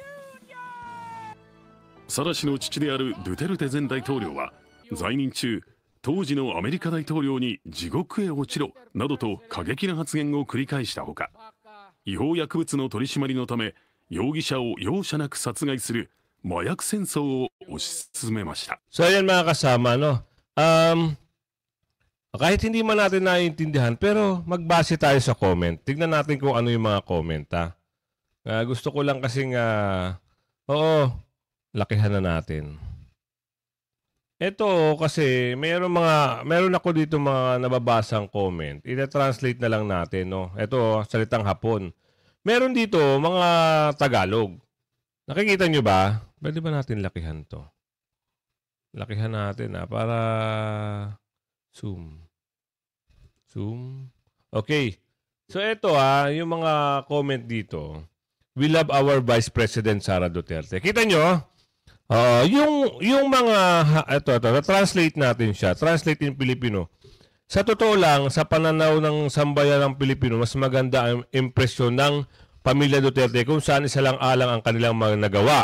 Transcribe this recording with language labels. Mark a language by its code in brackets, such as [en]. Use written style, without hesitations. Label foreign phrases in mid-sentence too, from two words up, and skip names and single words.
[ja] サラ氏の父であるドゥテルテ前大統領は在任中、当時のアメリカ大統領に地獄へ落ちろなどと過激な発言を繰り返したほか、違法薬物の取り締まりのため容疑者を容赦なく殺害する麻薬戦争を推し進めました。 [tl] So ayan mga kasama, no? Kahit hindi man natin naiintindihan, pero magbase tayo sa comment. Tignan natin kung ano yung mga comment, ha? Gusto ko lang kasing, oo, lakihan na natin. Ito kasi meron ako dito mga nababasang comment. Ina-translate na lang natin, no? Ito, salitang Hapon. Meron dito mga Tagalog. Nakikita nyo ba? Pwede ba natin lakihan to? Lakihan natin, para zoom. Okay. So ito, yung mga comment dito. [en] We love our Vice President Sara Duterte. [tl] Kita nyo? Yung mga, ito, translate natin siya. [en] Translate in Filipino. [tl] Sa totoo lang, sa pananaw ng sambayan ng Pilipino, mas maganda ang impresyon ng pamilya Duterte kung saan isa lang alang ang kanilang mga nagawa.